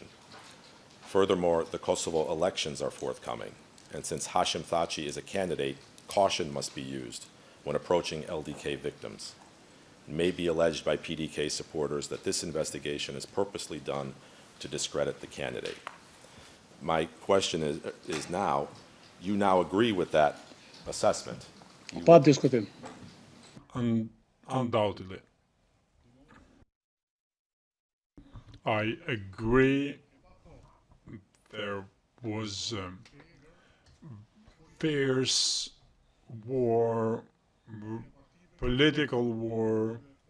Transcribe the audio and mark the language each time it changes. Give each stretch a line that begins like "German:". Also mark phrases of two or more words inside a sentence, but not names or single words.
English: Furthermore, the Kosovo elections are forthcoming, and since Hashim Thaçi is a candidate, caution must be used when approaching LDK victims. It may be alleged by PDK supporters that this investigation is purposely done to discredit the candidate. My question is now, you now agree with that assessment?
Albanian: Pa diskutim.
English: Undoubtedly. I agree there was fierce war, political war